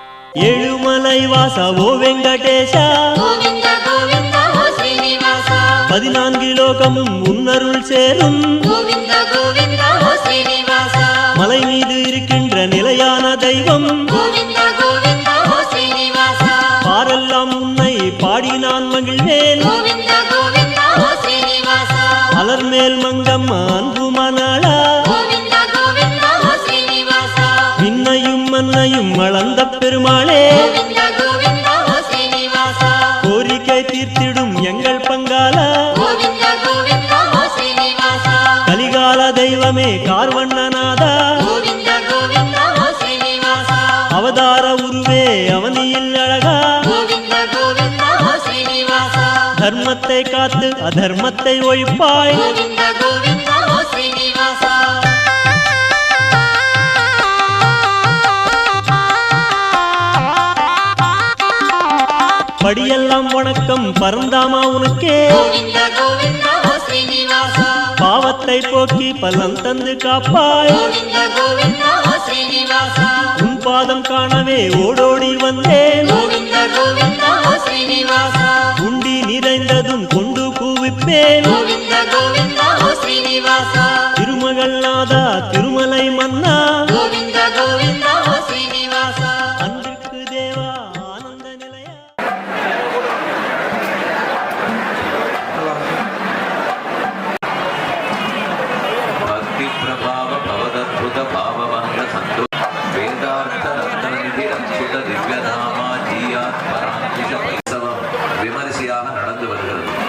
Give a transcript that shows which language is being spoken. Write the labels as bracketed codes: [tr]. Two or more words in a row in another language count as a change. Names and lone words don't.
[te] ఏడుమలై వాస ఓ వెంకటేశ గోవింద గోవింద ఓ శ్రీనివాస [ta] 14 லோகமும் உன்னருள் சேரும் [te] గోవింద గోవింద ఓ శ్రీనివాస [ta] மலை மீது இருக்கின்ற நிலையான தெய்வம் [te] గోవింద గోవింద ఓ శ్రీనివాస [ta] பாரெல்லாம் உன்னை பாடி நான் மகிழ்வேன் [te] గోవింద గోవింద ఓ శ్రీనివాస [ta] அலர்மேல் மங்கம்மா அன்பு மணாளா [te] గోవింద గోవింద ఓ శ్రీనివాస [ta] விண்ணையும் மண்ணையும் அளந்த பெருமாளே [te] గోవింద గోవింద ఓ శ్రీనివాస [ta] கோரிக்கை தீர்த்திடும் எங்கள் பங்காளா [te] గోవింద గోవింద ఓ శ్రీనివాస [ta] கலிகால தெய்வமே கார்வண்ணநாதா [te] గోవింద గోవింద ఓ శ్రీనివాస [ta] அவதார உருவே அவனியில் அழகா [te] గోవింద గోవింద ఓ శ్రీనివాస [ta] தர்மத்தை காத்து அதர்மத்தை ஒழிப்பாய் [te] గోవింద గోవింద ఓ శ్రీనివాస [ta] படியெல்லாம் வணக்கம் பரந்தாமா உனக்கே [te] గోవింద గోవింద ఓ శ్రీనివాస [ta] பாவத்தை போக்கி பலன் தந்து காப்பாய் [te] గోవింద గోవింద ఓ శ్రీనివాస [ta] உன் பாதம் காணவே ஓடோடி வந்தேன் [te] గోవింద గోవింద ఓ శ్రీనివాస [ta] உண்டி நிறைந்ததும் கொண்டு கூவிப்பேன் [te] గోవింద గోవింద ఓ శ్రీనివాస [ta] திருமகள் நாதா திருமலை மன்னா [te] గోవింద గోవింద ఓ శ్రీనివాస [ta] அன்பிற்கு தேவா ஆனந்த நிலையா [sa] भक्ति प्रभाव भवदद्भुत भाववंत संतो वेदार्थ रत्ननिधि रक्षित दिव्यधामा जीयात् परांतिक [ta] வைசவம் விமரிசையாக நடந்து வருகிறது.